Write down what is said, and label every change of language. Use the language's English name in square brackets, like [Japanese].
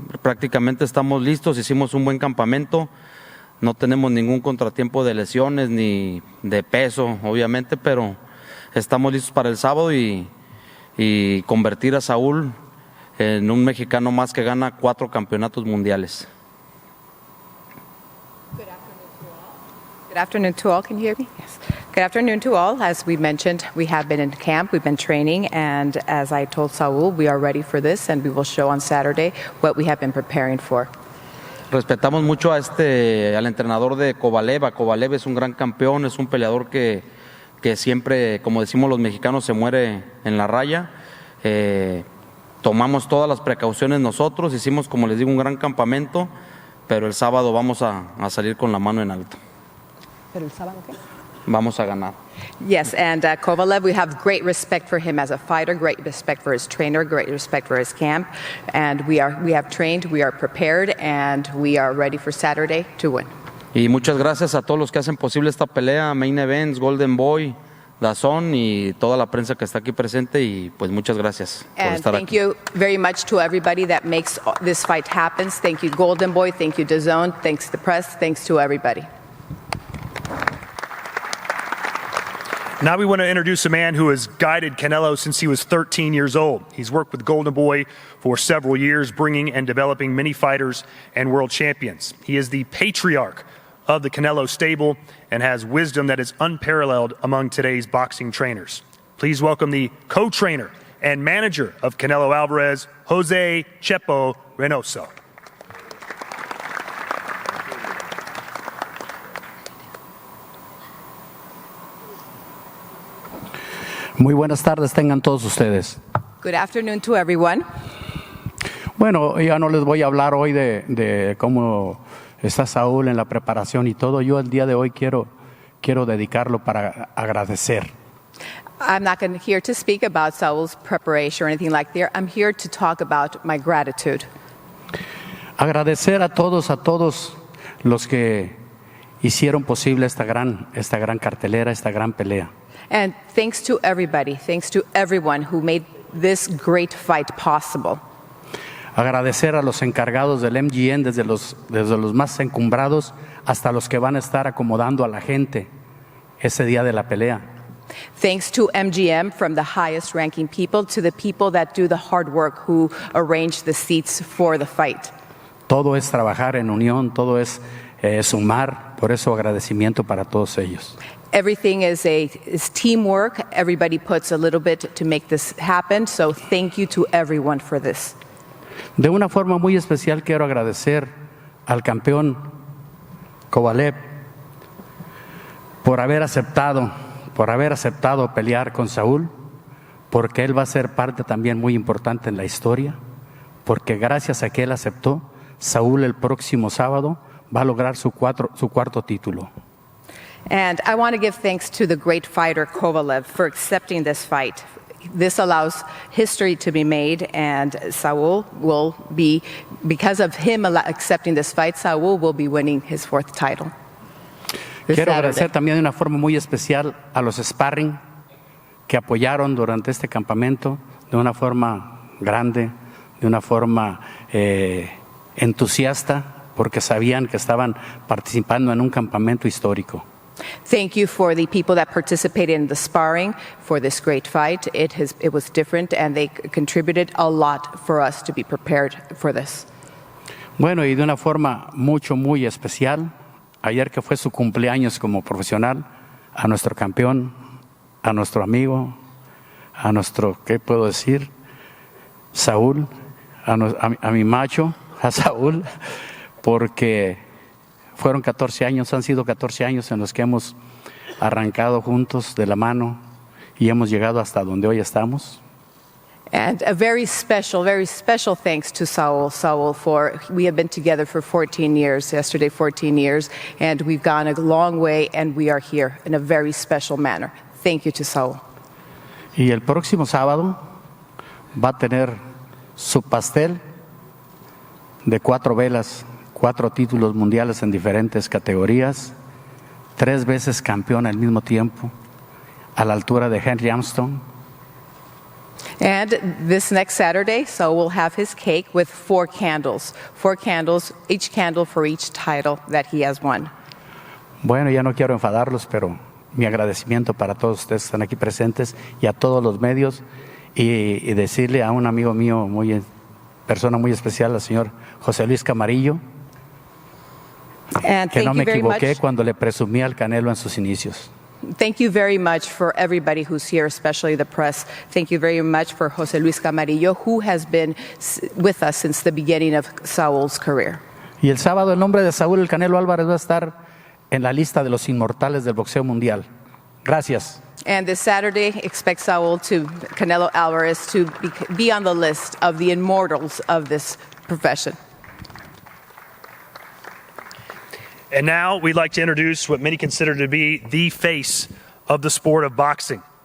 [Spanish] Prácticamente estamos listos. Hicimos un buen campamento. No tenemos ningún contratiempo de lesiones ni de peso, obviamente, pero estamos listos para el sábado y convertir a Saúl en un mexicano más que gana 4 campeonatos mundiales. [English] Good afternoon to all. Can you hear me? Yes. Good afternoon to all. As we mentioned, we have been in camp, we've been training, and as I told Saúl, we are ready for this, and we will show on Saturday what we have been preparing for. [Spanish] Respetamos mucho al entrenador de Kovalev. Kovalev es un gran campeón, es un peleador que siempre, como decimos los mexicanos, se muere en la raya. Tomamos todas las precauciones nosotros, hicimos, como les digo, un gran campamento, pero el sábado vamos a salir con la mano en alto. Pero el sábado, ¿qué? Vamos a ganar. [English] Yes, and Kovalev, we have great respect for him as a fighter, great respect for his trainer, great respect for his camp, and we have trained, we are prepared, and we are ready for Saturday to win. [Spanish] Y muchas gracias a todos los que hacen posible esta pelea, Main Events, Golden Boy, DAZN y toda la prensa que está aquí presente, y pues muchas gracias por estar aquí. [English] Thank you very much to everybody that makes this fight happen. Thank you, Golden Boy, thank you, DAZN, thanks to the press, thanks to everybody. Now we want to introduce a man who has guided Canelo since he was 13 years old. He's worked with Golden Boy for several years, bringing and developing many fighters and world champions. He is the patriarch of the Canelo stable and has wisdom that is unparalleled among today's boxing trainers. Please welcome the co-trainer and manager of Canelo Alvarez, Jose Chepo Reynoso. [Spanish] Muy buenas tardes tengan todos ustedes. [English] Good afternoon to everyone. [Spanish] Bueno, ya no les voy a hablar hoy de cómo está Saúl en la preparación y todo. Yo el día de hoy quiero dedicarlo para agradecer. [English] I'm not here to speak about Saúl's preparation or anything like that. I'm here to talk about my gratitude. [Spanish] Agradecer a todos los que hicieron posible esta gran cartelera, esta gran pelea. [English] And thanks to everybody, thanks to everyone who made this great fight possible. [Spanish] Agradecer a los encargados del MGM, desde los más encumbrados hasta los que van a estar acomodando a la gente ese día de la pelea. [English] Thanks to MGM, from the highest ranking people to the people that do the hard work who arrange the seats for the fight. [Spanish] Todo es trabajar en unión, todo es sumar, por eso agradecimiento para todos ellos. [English] Everything is teamwork. Everybody puts a little bit to make this happen, so thank you to everyone for this. [Spanish] De una forma muy especial quiero agradecer al campeón Kovalev por haber aceptado pelear con Saúl, porque él va a ser parte también muy importante en la historia, porque gracias a que él aceptó, Saúl el próximo sábado va a lograr su cuarto título. [English] And I want to give thanks to the great fighter Kovalev for accepting this fight. This allows history to be made, and Saúl will be, because of him accepting this fight, Saúl will be winning his fourth title. [Spanish] Quiero agradecer también de una forma muy especial a los sparring que apoyaron durante este campamento de una forma grande, de una forma entusiasta, porque sabían que estaban participando en un campamento histórico. [English] Thank you for the people that participated in the sparring for this great fight. It was different, and they contributed a lot for us to be prepared for this. [Spanish] Bueno, y de una forma muy especial, ayer que fue su cumpleaños como profesional, a nuestro campeón, a nuestro amigo, a nuestro, ¿qué puedo decir? Saúl, a mi macho, a Saúl, porque fueron 14 años, han sido 14 años en los que hemos arrancado juntos de la mano y hemos llegado hasta donde hoy estamos. [English] And a very special thanks to Saúl, for we have been together for 14 years, yesterday 14 years, and we've gone a long way, and we are here in a very special manner. Thank you to Saúl. [Spanish] Y el próximo sábado va a tener su pastel de 4 velas, 4 títulos mundiales en diferentes categorías, 3 veces campeón al mismo tiempo, a la altura de Henry Armstrong. [English] And this next Saturday, Saúl will have his cake with 4 candles, each candle for each title that he has won. [Spanish] Bueno, ya no quiero enfadarlos, pero mi agradecimiento para todos ustedes que están aquí presentes y a todos los medios, y decirle a un amigo mío, persona muy especial, al señor José Luis Camarillo, que no me equivoqué cuando le presumí al Canelo en sus inicios. [English] Thank you very much for everybody who's here, especially the press. Thank you very much for José Luis Camarillo, who has been with us since the beginning of Saúl's career. [Spanish] Y el sábado el nombre de Saúl el Canelo Álvarez va a estar en la lista de los inmortales del boxeo mundial. Gracias. [English] And this Saturday, expect Canelo Alvarez to be on the list of the immortals of this profession. And now we'd like to introduce what many consider to be the face of the sport of boxing.